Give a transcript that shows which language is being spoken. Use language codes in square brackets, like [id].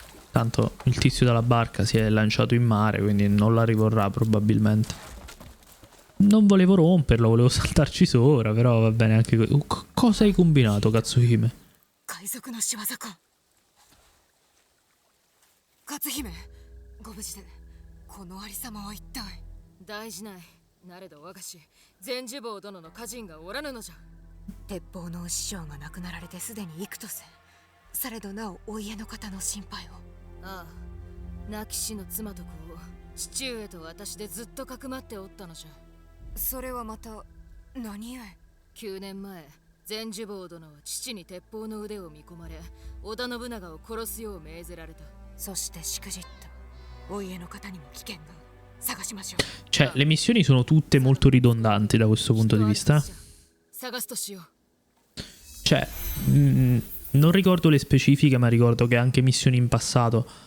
[it] Tanto il tizio dalla barca si è lanciato in mare, quindi non la rivorrà probabilmente. Non volevo romperlo, volevo saltarci sopra, però va bene anche così. Cosa hai combinato, Katsuhime? [ja] Katsuhime, ご無事でこのありさまは一体。大事ない。なれど我が師全寿坊殿の家人がおらぬのじゃ。鉄砲の師匠が亡くなられてすでに幾とせ。されどなおお家の方の心配を。ああ、亡き師の妻と子を父上と私でずっとかくまっておったのじゃ。それはまた何故？9年前、全寿坊殿は父に鉄砲の腕を見込まれ、織田信長を殺すよう命ぜられた。そしてしくじった。お家の方にも危険が。探しましょう。 [it] Cioè, le missioni sono tutte molto ridondanti da questo punto di vista. Cioè, non ricordo le specifiche, ma ricordo che anche missioni in passato.